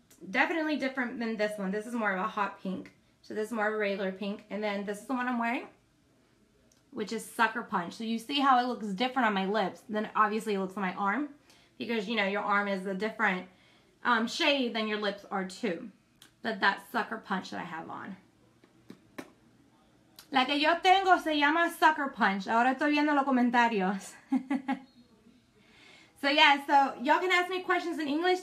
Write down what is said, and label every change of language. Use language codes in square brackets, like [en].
[en] Definitely different than this one. This is more of a hot pink. So this is more of a regular pink. And then this is the one I'm wearing, which is Sucker Punch. So you see how it looks different on my lips than obviously it looks on my arm. Because, you know, your arm is a different shade than your lips are too. But that's Sucker Punch that I have on. [es] La que yo tengo se llama Sucker Punch. Ahora estoy viendo los comentarios. [en] So yeah, so y'all can ask me questions in English.